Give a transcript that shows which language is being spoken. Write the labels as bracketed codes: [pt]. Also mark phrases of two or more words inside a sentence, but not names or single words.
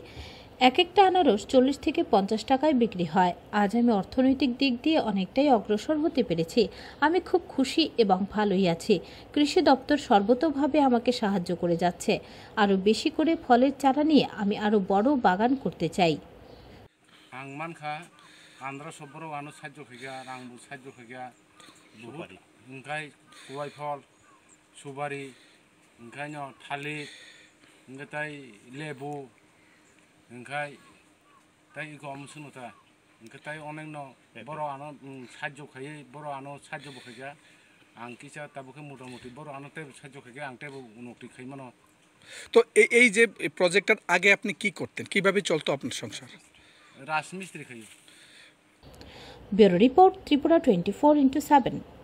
[bn] এক একটা আনারস 40 থেকে 50 টাকায় বিক্রি হয়। আজ আমি অর্থনৈতিক দিক দিয়ে অনেকটাই অগ্রসর হতে পেরেছি। আমি খুব খুশি এবং ভালোই আছি। কৃষি দপ্তর সর্বতোভাবে আমাকে সাহায্য করে যাচ্ছে। আরও বেশি করে ফলের চারা নিয়ে আমি আরও বড় বাগান করতে চাই। [trp] आं मानखा आंध्र सबरो आनो साज्य फैगा आंबो साज्य फैगा बहुत ओंखाय गय फल सुपारी ओंखायनो थालिर ओंखाय लेबु ओंखाय ताई इको अमसुनता ओंखाय ताई अनेक न बर' आनो साज्य खायै बर' आनो साज्य बखैगा आं किसा ताबुखे मोटामुटी बर' आनो टे साज्य खायगा आं टेबो उनक्ति खायमानो। [bn] তো এই যে প্রজেক্টটার আগে আপনি কি করতেন, কিভাবে চলতো আপনার সংসার? [trp] राजमिस्त्री खायो। [bn] ব্যুরো রিপোর্ট, ত্রিপুরা 24/7।